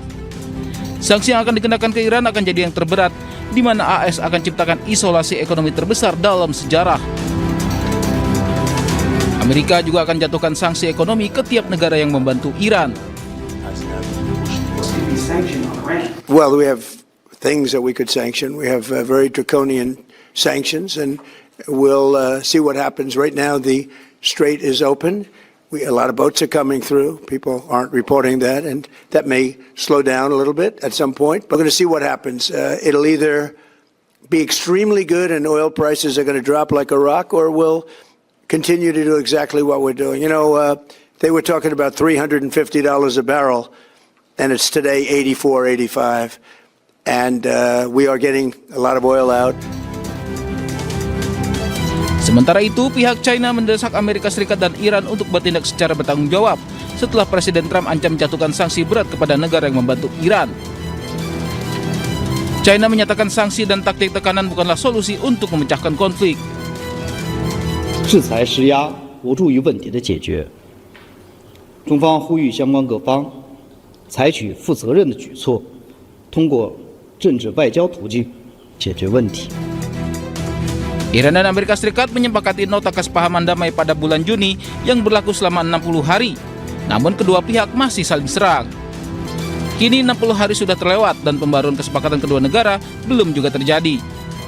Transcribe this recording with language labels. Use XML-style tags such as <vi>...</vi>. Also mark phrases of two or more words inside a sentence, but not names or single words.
<id>Sanksi yang akan dikenakan ke Iran akan jadi yang terberat, di mana AS akan ciptakan isolasi ekonomi terbesar dalam sejarah. Amerika juga akan jatuhkan sanksi ekonomi ke tiap negara yang membantu Iran.</id> <en>Well, we have things that we could sanction. We have very draconian sanctions, and we'll see what happens. Right now, the strait is open. A lot of boats are coming through. People aren't reporting that, and that may slow down a little bit at some point. But we're going to see what happens. It'll either be extremely good and oil prices are going to drop like a rock, or we'll continue to do exactly what we're doing. They were talking about $350 a barrel, and it's today 84, 85. And we are getting a lot of oil out.</en> <id>Sementara itu, pihak China mendesak Amerika Serikat dan Iran untuk bertindak secara bertanggung jawab setelah Presiden Trump ancam menjatuhkan sanksi berat kepada negara yang membantu Iran. China menyatakan sanksi dan taktik tekanan bukanlah solusi untuk memecahkan konflik.</id> <zh>制裁施压无助于问题的解决。中方呼吁相关各方采取负责任的举措，通过政治外交途径解决问题。</zh> <id>Iran dan Amerika Serikat menyepakati nota kesepahaman damai pada bulan Juni yang berlaku selama 60 hari. Namun kedua pihak masih saling serang. Kini 60 hari sudah terlewat dan pembaruan kesepakatan kedua negara belum juga terjadi.</id>